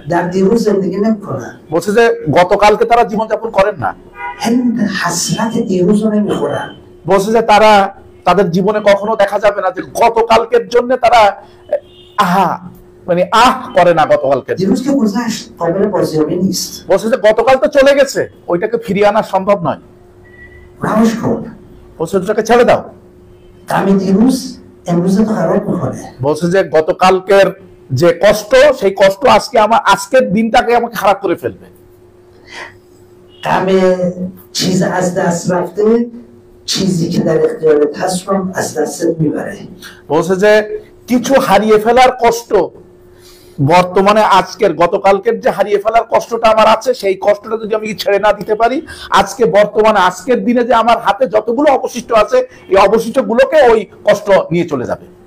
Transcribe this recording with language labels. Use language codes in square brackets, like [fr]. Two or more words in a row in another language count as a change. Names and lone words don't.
[fa] در دیروز زندگی نمیکنن. [bn] বলছে যে গতকালকে তারা জীবনযাপন করেন না। [fa] همین حسرت دیروز رو نمیخورن. [bn] বলছে যে তাদের জীবনে কখনো দেখা যাবে না যে গতকালকের জন্য তারা করে না গতকালকে। [fa] دیروز که گذشت قابل بازیابی نیست. [bn] বলছে যে গতকাল তো চলে গেছে, ওইটাকে ফিরিয়ে আনা সম্ভব নয়। [fa] رهاش کن. [bn] বলছে ওটাকে ছেড়ে দাও। [fa] غم دیروز امروز تو خراب میکنه. [bn] বলছে যে গতকালকের যে কষ্ট, সেই কষ্ট আজকের দিনটাকে আমাকে খারাপ করে ফেলবে। [fa] غم چیز از دست رفته چیزی که در اختیارت هست رو از دستت میبره. [bn] বলছে যে কিছু হারিয়ে ফেলার কষ্ট বর্তমানে গতকালকের যে হারিয়ে ফেলার কষ্টটা আমার আছে, সেই কষ্টটা যদি আমি ছেড়ে না দিতে পারি, আজকের দিনে যে আমার হাতে যতগুলো অবশিষ্ট আছে, এই অবশিষ্ট গুলোকে ওই কষ্ট নিয়ে চলে যাবে।